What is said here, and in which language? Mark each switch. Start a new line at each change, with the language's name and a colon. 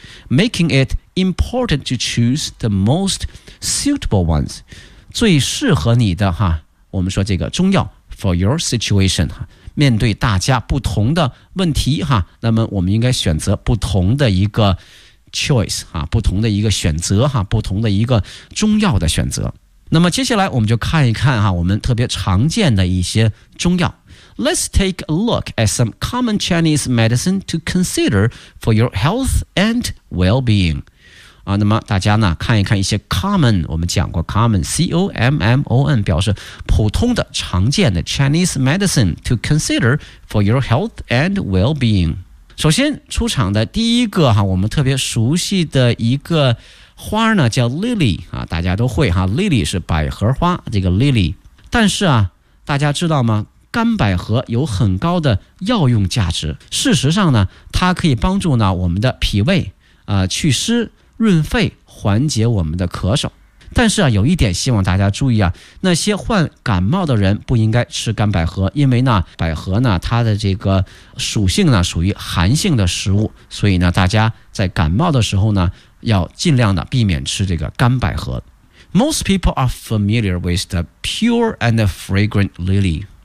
English: making it important to choose the most suitable ones，
Chinese: 最适合你的我们说这个中药
English: for your situation，
Chinese: 面对大家不同的问题那么我们应该选择不同的一个choice， 不同的一个选择，不同的一个中药的选择。那么接下来我们就看一看我们特别常见的一些中药。
English: Let's take a look at some common Chinese medicine to consider for your health and well-being。
Chinese: 那么大家呢看一看一些 common， 我们讲过 common， C-O-M-M-O-N 表示普通的常见的
English: Chinese medicine to consider for your health and well-being。
Chinese: 首先出场的第一个我们特别熟悉的一个花呢叫 lily， 大家都会lily 是百合花，这个 lily。但是大家知道吗，干百合有很高的药用价值，事实上呢它可以帮助呢我们的脾胃祛湿润肺，缓解我们的咳嗽。但是有一点希望大家注意那些患感冒的人不应该吃干百合，因为呢百合呢它的这个属性呢属于寒性的食物，所以呢大家在感冒的时候呢要尽量的避免吃这个干百合。
English: Most people are familiar with the pure and fragrant lily。